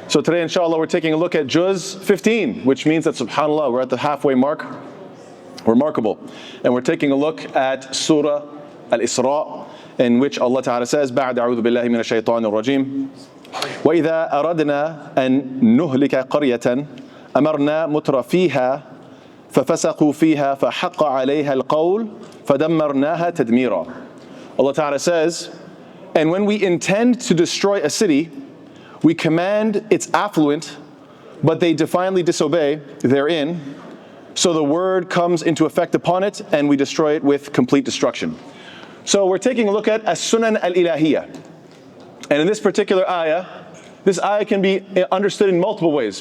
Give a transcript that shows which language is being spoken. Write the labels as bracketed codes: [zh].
[en] So today, inshallah, we're taking a look at Juz 15, which means that, subhanAllah, we're at the halfway mark. Remarkable. And we're taking a look at Surah Al-Isra, in which Allah Ta'ala says, [ar] بَعْدَ أَعُوذُ بِاللَّهِ مِنَ الشَّيْطَانِ الرَّجِيمِ وَإِذَا أَرَدْنَا أَن نُهْلِكَ قَرْيَةً أَمَرْنَا مُتْرَ فِيهَا فَفَسَقُوا فِيهَا فَحَقَّ عَلَيْهَا الْقَوْلُ فَدَمَّرْنَاهَا تَدْمِيرًا. [en] Allah Ta'ala says, and when we intend to destroy a city, we command its affluent, but they defiantly disobey therein. So the word comes into effect upon it, and we destroy it with complete destruction. So we're taking a look at Al-Sunan Al-Illahiya. And in this particular ayah, this ayah can be understood in multiple ways.